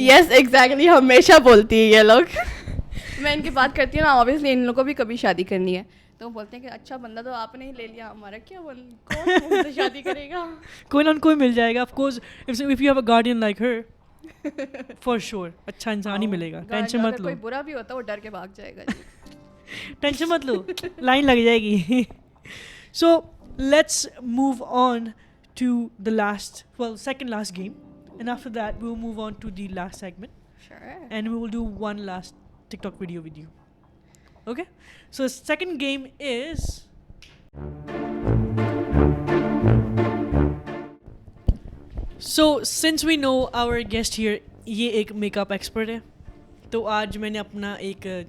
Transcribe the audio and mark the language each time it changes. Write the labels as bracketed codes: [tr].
[ur] Yes exactly, ہمیشہ بولتی ہے یہ لوگ. میں ان کی بات کرتی ہوں نا, اوبیسلی ان لوگوں کو بھی کبھی شادی کرنی ہے تو وہ بولتے ہیں کہ اچھا بندہ تو آپ نے ہی لے لیا, ہمارا کیا کون سے شادی کرے گا. کوئی نہ کوئی مل جائے گا. [en] of course if you have a guardian like her for sure [ur] اچھا انسان ہی ملے گا. ٹینشن مت لو. کوئی برا بھی ہوتا ہے وہ ڈر کے بھاگ جائے گا. ٹینشن مت لو, لائن لگ جائے گی. [en] So let's move on to the last second last game, and after that we will move on to the last segment. Sure. And we will do one last TikTok video with you. Okay? So the second game is so since we know our guest here [ur] یہ ایک make up expert ہے, تو آج میں نے اپنا ایک